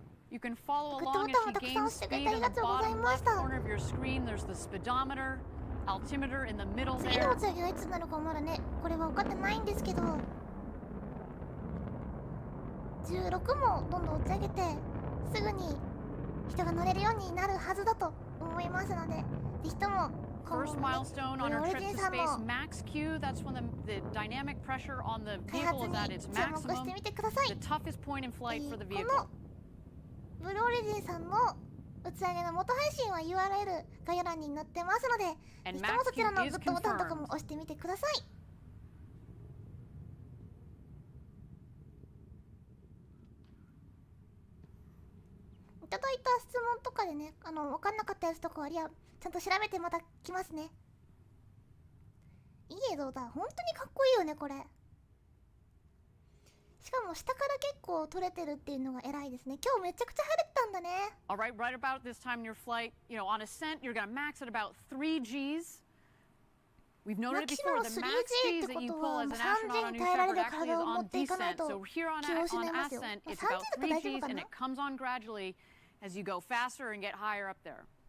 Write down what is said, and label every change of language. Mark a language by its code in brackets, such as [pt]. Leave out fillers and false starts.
[en] You can follow along as she gains speed in the bottom left corner of your screen. There's the speedometer. altimeter in the middle [ja] 次 [en] there. [ja] の打ち上げはいつになるかまだね、これは分かってないんですけど、16もどんどん打ち上げてすぐに人が乗れるようになるはずだと思いますので、ぜひとも [en] First milestone on our trip to space, max Q. That's when the dynamic pressure on the vehicle is at its maximum. The toughest point in flight for the vehicle. [ja] ブルーオリジンさんの打ち上げの元配信は URL 概要欄に載ってますので、ぜひともそちらのグッドボタンとかも押してみてください。いただいた質問とかでね、分かんなかったやつとかはちゃんと調べてまた来ますね。いい映像だ。本当にかっこいいよねこれ。しかも下から結構撮れてるっていうのが偉いですね。今日めちゃくちゃ晴れてたんだね。 [en] Alright, right about this time in your flight, you know, on ascent, you're gonna max at about 3 Gs. We've noted it before, the max Gs that you pull as an astronaut on New Shepard actually is on descent. So here on ascent, it's about 3 Gs and it comes on gradually as you go faster and get higher up there.